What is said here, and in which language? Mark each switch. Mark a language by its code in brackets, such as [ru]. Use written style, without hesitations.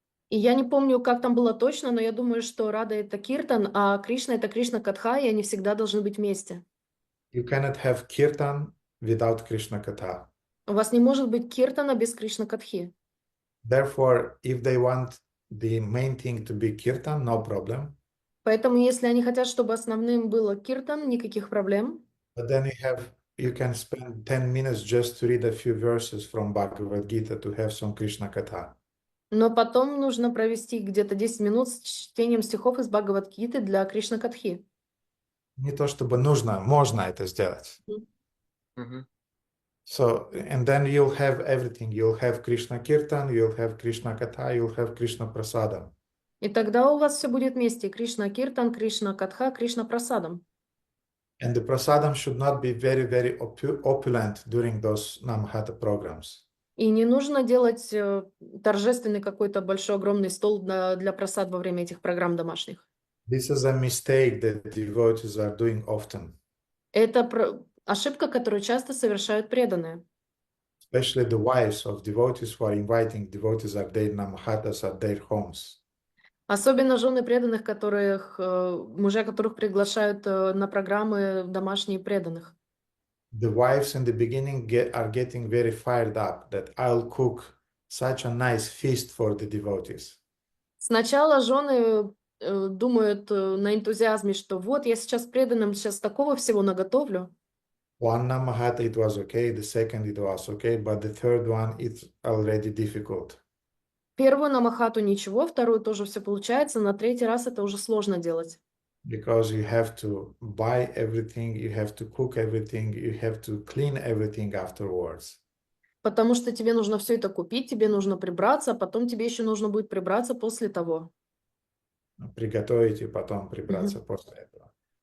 [ru] И я не помню, как там было точно, но я думаю, что Рада это киртан, а Кришна это Кришна Катха, и они всегда должны быть вместе. [en] You cannot have kirtan without Krishna Katha. [ru] У вас не может быть киртана без Кришна Катхи. [en] Therefore, if they want the main thing to be kirtan, no problem. [ru] Поэтому, если они хотят, чтобы основным было киртан, никаких проблем. [en] But then you can spend 10 minutes just to read a few verses from Bhagavad Gita to have some Krishna Katha. [ru] Но потом нужно провести где-то 10 минут с чтением стихов из Бхагавад-гиты для Кришна-катхи. Не то чтобы нужно, можно это сделать. Мгм. [en] So, and then you'll have everything. You'll have Krishna Kirtan, you'll have Krishna Katha, you'll have Krishna Prasadam. [ru] И тогда у вас все будет вместе. Кришна-киртан, Кришна-катха, Кришна-прасадам. [en] And the prasadam should not be very, very opulent during those Namahata programs. [ru] И не нужно делать торжественный какой-то большой огромный стол для просад во время этих программ домашних. [en] This is a mistake that devotees are doing often, [ru] Это ошибка, которую часто совершают преданные. [en] especially the wives of devotees who are inviting devotees at their Namahatas at their homes. [ru] Особенно жены преданных, мужья которых приглашают на программы домашние преданных. [en] The wives in the beginning are getting very fired up that I'll cook such a nice feast for the devotees. [ru] Сначала жены думают на энтузиазме, что вот я сейчас преданным сейчас такого всего наготовлю. [en] One Namahata it was okay, the second it was okay, but the third one it's already difficult. [ru] Первую на махату ничего, вторую тоже все получается, на третий раз это уже сложно делать. [en] Because you have to buy everything, you have to cook everything, you have to clean everything afterwards. [ru] Потому что тебе нужно все это купить, тебе нужно прибраться, а потом тебе еще нужно будет прибраться после того. Приготовить и потом прибраться после этого.